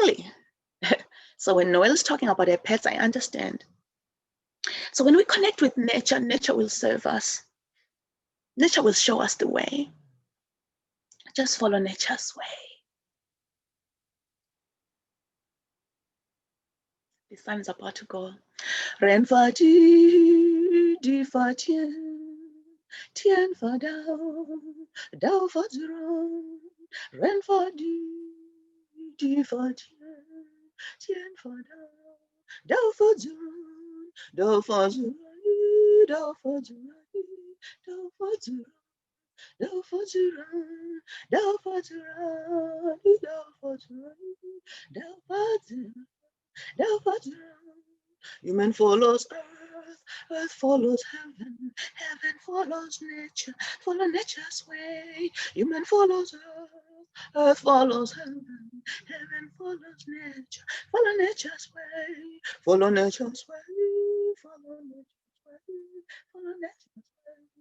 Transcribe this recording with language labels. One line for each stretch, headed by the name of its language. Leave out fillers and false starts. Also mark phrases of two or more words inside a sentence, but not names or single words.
English: So when Noel's talking about her pets, I understand. So when we connect with nature, nature will serve us. Nature will show us the way. Just follow nature's way. The sun is about to go.
Chinese: 人法地法天法道法自然. 人法地法天法道法自然. 道法自然，道法自然，道法自然. 道法自然，道法自然，道法自然，道法自然.
English: Human follows earth, earth follows heaven, heaven follows nature, follow nature's way. Human follows earth, earth follows heaven, heaven follows nature, follow nature's way, follow nature's way, follow nature's way, follow nature's way.